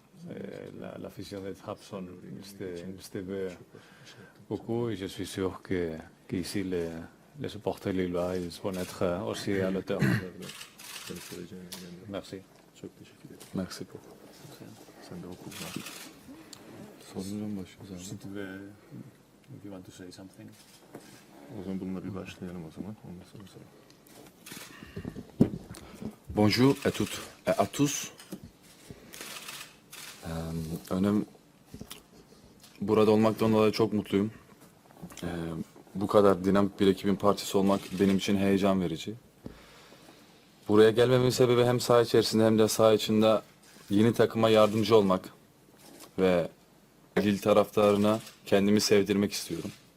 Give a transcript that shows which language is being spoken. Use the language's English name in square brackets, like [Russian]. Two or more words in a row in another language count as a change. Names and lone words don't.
[French] L'afición de Trabzon te veut beaucoup et je suis sûr qu'ici les supporters lillois ils vont être aussi à l'auteur. Merci. Merci beaucoup. Si tu veux, [English] if you want to say something. [French] Bonjour à toutes et à tous. [Turkish] Burada olmaktan dolayı çok mutluyum. Bu kadar dinamik bir ekibin parçası olmak benim için heyecan verici. Buraya gelmemin sebebi hem saha içerisinde hem de saha içinde yeni takıma yardımcı olmak ve Lille taraftarına kendimi sevdirmek istiyorum.